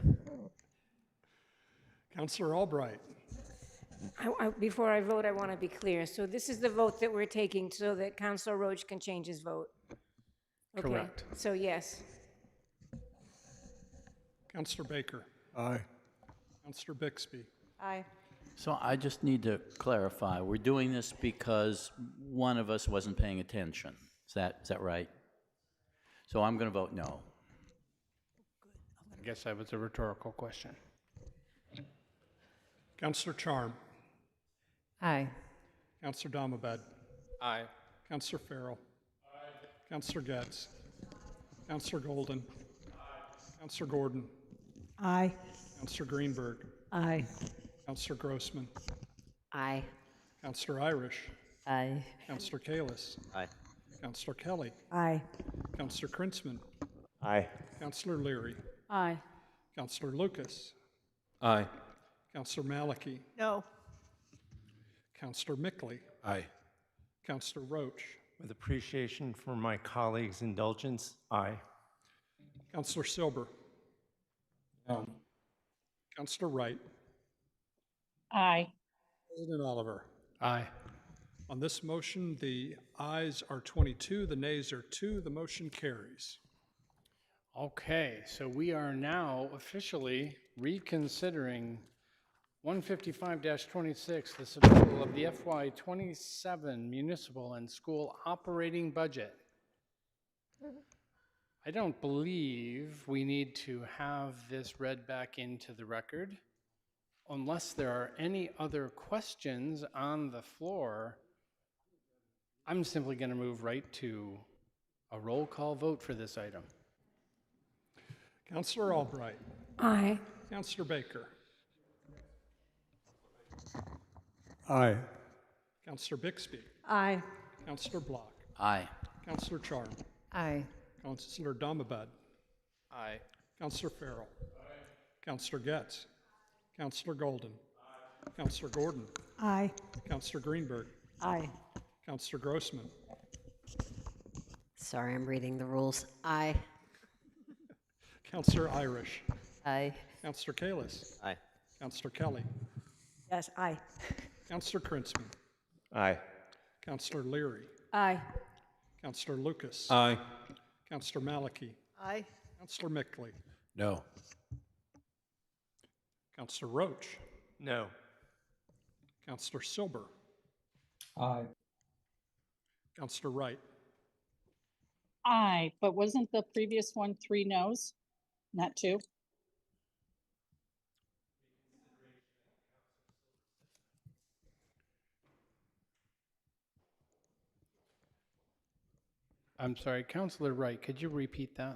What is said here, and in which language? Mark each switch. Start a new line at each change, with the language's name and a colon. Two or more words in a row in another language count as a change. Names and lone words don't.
English: Councillor Albright. Before I vote, I want to be clear. So this is the vote that we're taking so that Councilor Roach can change his vote. Okay. Correct. So yes. Councillor Baker. Aye. Councillor Bixby. Aye. So I just need to clarify, we're doing this because one of us wasn't paying attention. Is that right? So I'm going to vote no. I guess that was a rhetorical question. Councillor Charm. Aye. Councillor Damabad. Aye. Councillor Farrell. Aye. Councillor Getz. Councillor Golden. Aye. Councillor Gordon. Aye. Councillor Greenberg. Aye. Councillor Grossman. Aye. Councillor Irish. Aye. Councillor Kalis. Aye. Councillor Kelly. Aye. Councillor Krinsman. Aye. Councillor Leary. Aye. Councillor Lucas. Aye. Councillor Maliki. No. Councillor Mickley. Aye. Councillor Roach. With appreciation for my colleagues' indulgence, aye. Councillor Silber. No. Councillor Wright. Aye. President Oliver. Aye. On this motion, the ayes are 22, the nays are 2. The motion carries. Okay, so we are now officially reconsidering 155-26, the submittal of the FY27 municipal and school operating budget. I don't believe we need to have this read back into the record unless there are any other questions on the floor. I'm simply going to move right to a roll call vote for this item. Councillor Albright. Aye. Councillor Baker. Aye. Councillor Bixby. Aye. Councillor Block. Aye. Councillor Charm. Aye. Councillor Damabad. Aye. Councillor Farrell. Aye. Councillor Getz. Councillor Golden. Aye. Councillor Gordon. Aye. Councillor Greenberg. Aye. Councillor Grossman. Sorry, I'm reading the rules. Aye. Councillor Irish. Aye. Councillor Kalis. Aye. Councillor Kelly. Yes, aye. Councillor Krinsman. Aye. Councillor Leary. Aye. Councillor Lucas. Aye. Councillor Maliki. Aye. Councillor Mickley. No. Councillor Roach. No. Councillor Silber. Aye. Councillor Wright. Aye, but wasn't the previous one 3 noes, not 2? I'm sorry, Councillor Wright, could you repeat that?